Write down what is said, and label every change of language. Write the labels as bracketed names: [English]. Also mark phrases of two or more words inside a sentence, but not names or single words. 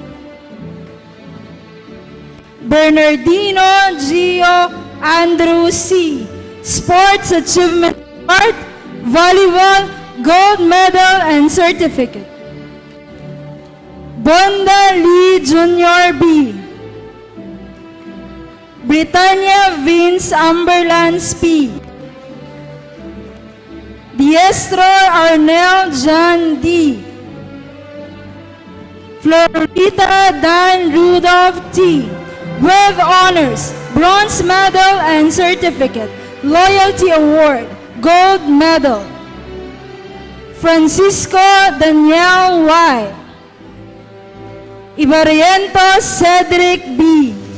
[English] Bernardino Gio Andrew C. Sports Achievement Award, Volleyball, Gold Medal and Certificate. Bonda Lee Jr. B. Britannia Vince Amberlands P. Diestro Arnel John D. Florita Dan Rudolph T. With honors, bronze medal and certificate, loyalty award, gold medal. Francisco Daniel Y. Ibariento Cedric B.